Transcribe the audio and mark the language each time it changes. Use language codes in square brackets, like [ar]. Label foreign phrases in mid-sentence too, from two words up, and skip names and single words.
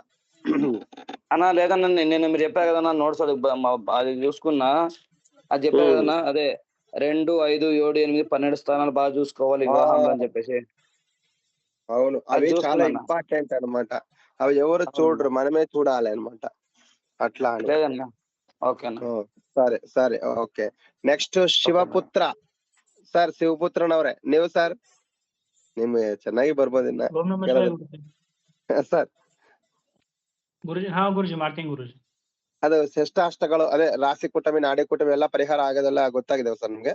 [te] అన్నా లేదన్నా, నేను మీరు చెప్పారు కదన్నా నోట్స్ అది చూసుకున్నా, అది చెప్పారు కదన్నా, అదే 2, 5, 7, 8, 12 స్థానాలు బాగా చూసుకోవాలి వివాహంలో అని చెప్పేసి. అవును, అవి చాలా ఇంపార్టెంట్ అన్నమాట. అవి ఎవరు చూడరు, మనమే చూడాలి అన్నమాట. అట్లా లేదన్నా. ఓకేనా, [kn] ಸರಿ ಓಕೆ. ನೆಕ್ಸ್ಟ್ ಶಿವಪುತ್ರ ಸರ್. ಶಿವಪುತ್ರನವ್ರೆ ನೀವು ಸರ್, ನಿಮ್ಗೆ ಚೆನ್ನಾಗಿ ಬರ್ಬೋದಿನ್ನ ಸರ್. ಗುರುಜಿ ಹಾ ಗುರುಜಿ ಮಾಡ್ತೀನಿ ಗುರುಜಿ. ಅದು ಶ್ರೇಷ್ಠಾಷ್ಟಗಳು, ಅದೇ ರಾಶಿ ಕುಟುಂಬಿ, ನಾಡಿ ಕುಟುಂಬಿ ಎಲ್ಲ ಪರಿಹಾರ ಆಗೋದೆಲ್ಲ ಗೊತ್ತಾಗಿದೆ ಸರ್ ನಿಮ್ಗೆ?